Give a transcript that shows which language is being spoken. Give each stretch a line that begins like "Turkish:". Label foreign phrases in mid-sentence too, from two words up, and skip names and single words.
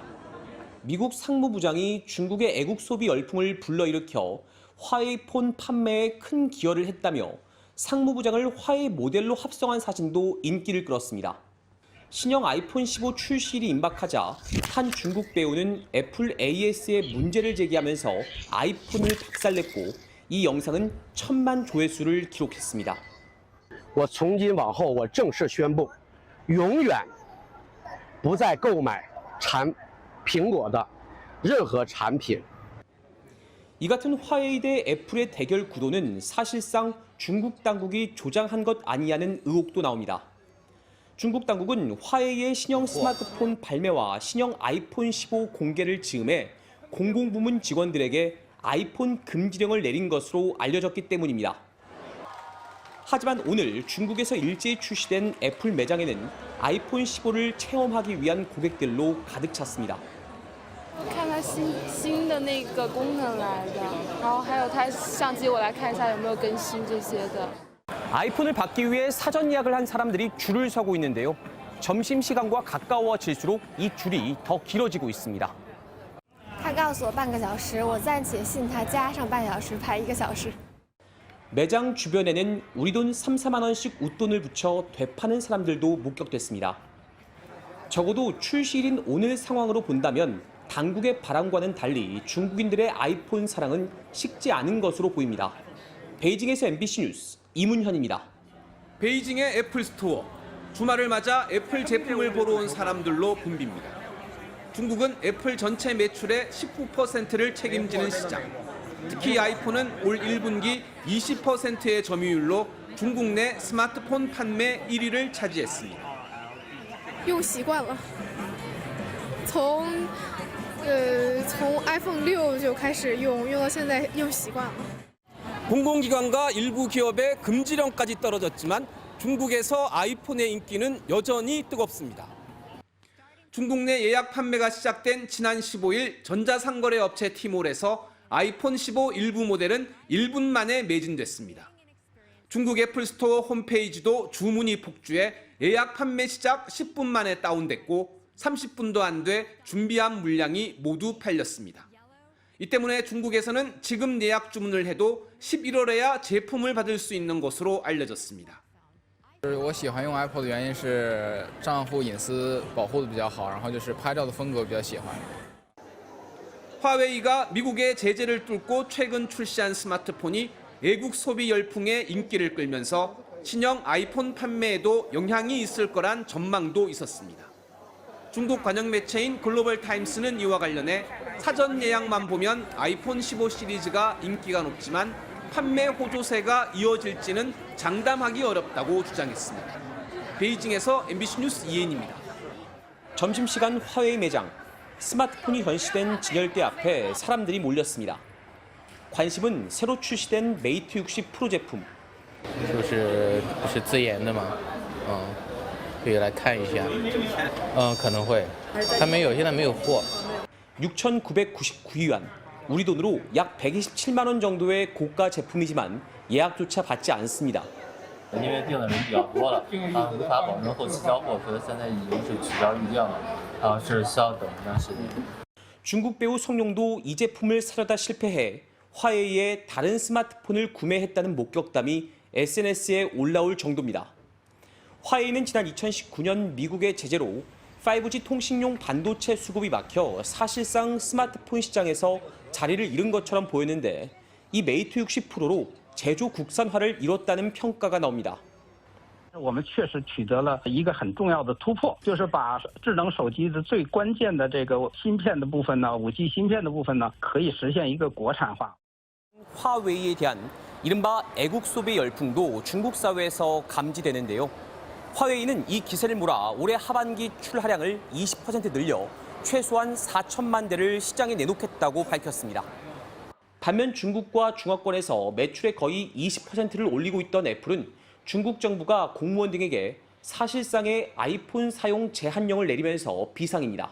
Korean: 미국 상무부장이 중국의 애국 소비 열풍을 불러일으켜 화웨이 폰 판매에 큰 기여를 했다며 상무부장을 화웨이 모델로 합성한 사진도 인기를 끌었습니다. 신형 아이폰 15 출시일이 임박하자 한 중국 배우는 애플 AS에 문제를 제기하면서 아이폰을 박살냈고 이 영상은 1000만 조회수를 기록했습니다.
Chinese: 我从今往后我正式宣布永远不再购买苹果的任何产品.
Korean: 이 같은 화웨이 대 애플의 대결 구도는 사실상 중국 당국이 조장한 것 아니냐는 의혹도 나옵니다. 중국 당국은 화웨이의 신형 스마트폰 발매와 신형 아이폰 15 공개를 즈음해 공공부문 직원들에게 아이폰 금지령을 내린 것으로 알려졌기 때문입니다. 하지만 오늘 중국에서 일제히 출시된 애플 매장에는 아이폰 15를 체험하기 위한 고객들로 가득 찼습니다.
Chinese: 看它新的那个功能来的，然后还有它相机，我来看一下有没有更新这些的。
Korean: 아이폰을 받기 위해 사전 예약을 한 사람들이 줄을 서고 있는데요. 점심시간과 가까워질수록 이 줄이 더 길어지고 있습니다.
Chinese: 他告诉我半个小时，我暂且信他，加上半小时排1个小时。
Korean: 매장 주변에는 우리 돈 3, 4만 원씩 웃돈을 붙여 되파는 사람들도 목격됐습니다. 적어도 출시일인 오늘 상황으로 본다면 당국의 바람과는 달리 중국인들의 아이폰 사랑은 식지 않은 것으로 보입니다. 베이징에서 MBC 뉴스 이문현입니다. 베이징의 애플 스토어. 주말을 맞아 애플 제품을 보러 온 사람들로 붐빕니다. 중국은 애플 전체 매출의 19%를 책임지는 시장. 특히 아이폰은 올 1분기 20%의 점유율로 중국 내 스마트폰 판매 1위를 차지했습니다.
Chinese: 用习惯了，从 iPhone 6就开始用到现在用习惯了。
Korean: 공공기관과 일부 기업의 금지령까지 떨어졌지만 중국에서 아이폰의 인기는 여전히 뜨겁습니다. 중국 내 예약 판매가 시작된 지난 15일 전자상거래 업체 티몰에서 아이폰 15 일부 모델은 1분 만에 매진됐습니다. 중국 애플 스토어 홈페이지도 주문이 폭주해 예약 판매 시작 10분 만에 다운됐고 30분도 안 돼 준비한 물량이 모두 팔렸습니다. 이 때문에 중국에서는 지금 예약 주문을 해도 11월에야 제품을 받을 수 있는 것으로 알려졌습니다.
Chinese: 我喜欢用 Apple 的原因是账户隐私保护的比较好，然后就是拍照的风格比较喜欢。
Korean: 화웨이가 미국의 제재를 뚫고 최근 출시한 스마트폰이 애국 소비 열풍에 인기를 끌면서 신형 아이폰 판매에도 영향이 있을 거란 전망도 있었습니다. 중국 관영 매체인 글로벌 타임스는 이와 관련해 사전 예약만 보면 아이폰 15 시리즈가 인기가 높지만 판매 호조세가 이어질지는 장담하기 어렵다고 주장했습니다. 베이징에서 MBC 뉴스 이혜인입니다. 점심시간 화웨이 매장. 스마트폰이 전시된 진열대 앞에 사람들이 몰렸습니다. 관심은 새로 출시된 메이트 60 프로 제품.
Chinese: 就是不是自研的嘛，可以来看一下，可能会，还没有，现在没有货。
Korean: 6,999위안, 우리 돈으로 약 127만 원 정도의 고가 제품이지만 예약조차 받지 않습니다.
Chinese: 因为订的人比较多了，无法保证后期交货，所以现在已经是取消预定了，是需要等一段时间。
Korean: 중국 배우 성룡도 이 제품을 사려다 실패해 화웨이의 다른 스마트폰을 구매했다는 목격담이 SNS에 올라올 정도입니다. 화웨이는 지난 2019년 미국의 제재로 5G 통신용 반도체 수급이 막혀 사실상 스마트폰 시장에서 자리를 잃은 것처럼 보였는데 이 메이트 60 프로로 제조 국산화를 이뤘다는 평가가 나옵니다.
Chinese: 我们确实取得了一个很重要的突破，就是把智能手机的最关键的这个芯片的部分呢，5G芯片的部分呢，可以实现一个国产化。
Korean: 화웨이에 대한 이른바 애국 소비 열풍도 중국 사회에서 감지되는데요. 화웨이는 이 기세를 몰아 올해 하반기 출하량을 20% 늘려 최소한 4천만 대를 시장에 내놓겠다고 밝혔습니다. 반면 중국과 중화권에서 매출의 거의 20%를 올리고 있던 애플은 중국 정부가 공무원 등에게 사실상의 아이폰 사용 제한령을 내리면서 비상입니다.